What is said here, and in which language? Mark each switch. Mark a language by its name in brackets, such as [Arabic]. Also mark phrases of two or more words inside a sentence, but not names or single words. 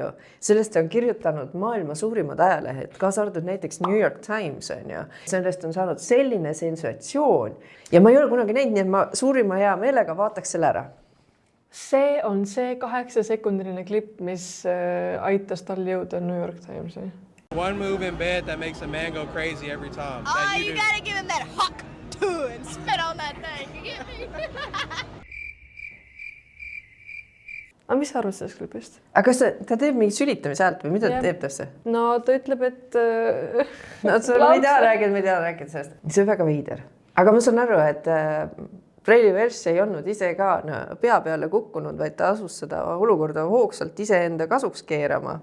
[Estonian] Sellest on kirjutanud maailma suurimad ajalehed, kaasa arvatud näiteks New York Times on ju. Sellest on saanud selline sensatsioon ja ma ei ole kunagi näinud, nii et ma suurima hea meelega vaataks selle ära. See on see 8-sekundiline klipp, mis aitas tal jõuda New York Timesi. [English] One move in bed that makes a man go crazy every time. Oh, you gotta give him that hawk too and spit on that thing. You get me? [Estonian] Aga mis sa arvad sellest klipist? Aga kas ta teeb mingi sülitamise häält või mida ta teeb täpse? No ta ütleb, et... No ma ei taha rääkida sellest. See on väga veider. Aga ma saan aru, et Hailey Welch ei olnud ise ka pea peale kukkunud, vaid ta asus seda olukorda hoogsalt iseenda kasuks keerama.